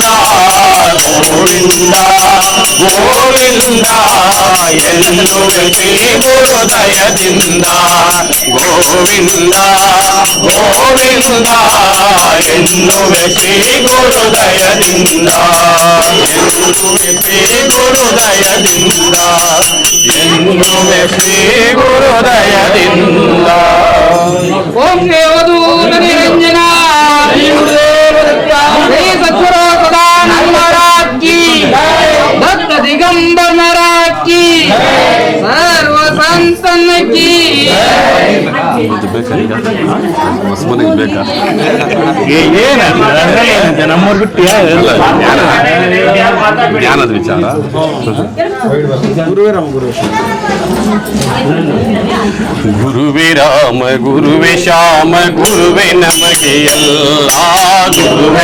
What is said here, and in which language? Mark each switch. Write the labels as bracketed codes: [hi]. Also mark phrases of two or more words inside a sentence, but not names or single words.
[kn] ಗೋವಿಂದ ಗೋವಿಂದ ಎನ್ನುವ ಶ್ರೀ ಗುರುದಯದಿಂದ ಗೋವಿಂದ ಗೋವಿಂದ ಎನ್ನುವ ಶ್ರೀ ಗುರುದಯದಿಂದ ಎನ್ನುವ ಶ್ರೀ ಗುರುದಯದಿಂದ ಎನ್ನುವ ಶ್ರೀ ಗುರುದಯದಿಂದ ಓಂ ದೇವದೂತ ನಿರಂಜನ ಶ್ರೀ ಸದ್ಗುರು ಸದಾನಂದ [hi] महाराज की भक्त दिगंबर महाराज की सर्व संतन की [kn] ಮನೆಗೆ ಬೇಕಾ ನಮ್ಮವ್ರು ಬಿಟ್ಟು ಜ್ಞಾನದ ವಿಚಾರ ಗುರುವೇ ರಾಮ ಗುರುವೇ ಶ್ಯಾಮ ಗುರುವೇ ನಮಗೆ ಎಲ್ಲ ಗುರುವೇ